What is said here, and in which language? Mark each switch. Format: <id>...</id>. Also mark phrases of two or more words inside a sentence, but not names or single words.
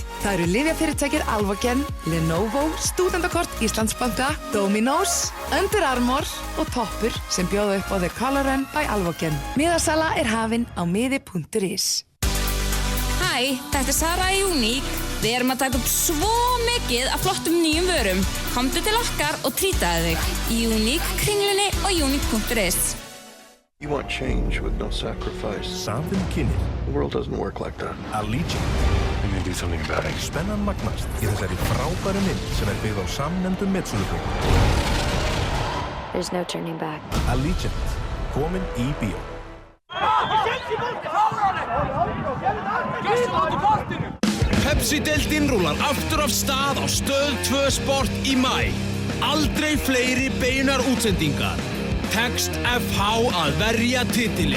<is>Það eru lyfjafyrirtækir Alvogen, Lenovo, Stúdendakort Íslandsbanka, Dominos, Under Armour og Toppur sem bjóða upp á The Color Run by Alvogen. Miðasala er hafin á miði.is. Hæ, þetta er Sara í Unique. Við erum að taka upp svo mikið af flottum nýjum vörum. Komdu til okkar og trýtaðu þig í Unique, Kringlunni og Unique.is.</is> <en>You want change with no sacrifice.</en> <is>Satin kynir.</is> <en>The world doesn't work like that. Allegiant. We need to do something about it.</en> <is>Spennan magnast í þessari frábæru mynd sem byggð á samnefndum metsölubökum.</is> <en>There's no turning back.</en> <is>Allegiant. Komin í bíó. Pepsi-deildin rúlar aftur af stað á Stöð 2 Sport í maí. Aldrei fleiri beinar útsendingar. Tekst FH að verja titilinn.</is>